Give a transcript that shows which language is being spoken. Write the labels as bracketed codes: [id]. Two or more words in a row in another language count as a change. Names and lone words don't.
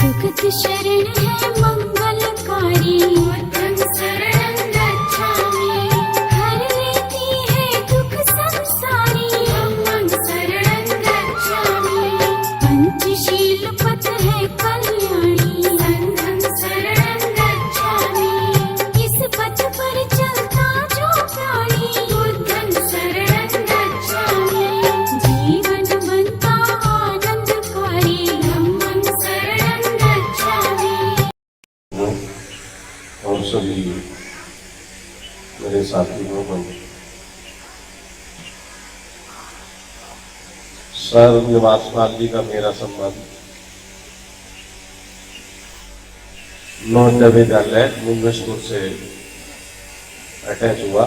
[hi] सत शरण है मंगलकारी [pi] बुद्धं शरणं गच्छामि [hi] हर लेती है दुख संसारी [pi] धम्मं शरणं गच्छामि [hi] पंचशील पथ है कल्याणी [pi] संघं शरणं गच्छामि [hi] इस पथ पर चलता जो प्राणी [pi] बुद्धं शरणं गच्छामि [hi] जीवन बनता आनंदकारी [pi] धम्मं शरणं गच्छामि। [hi] और सभी मेरे साथियों को सर निवासपाल जी का मेरा संबंध नवोदय विद्यालय मुंगेशपुर से अटैच हुआ।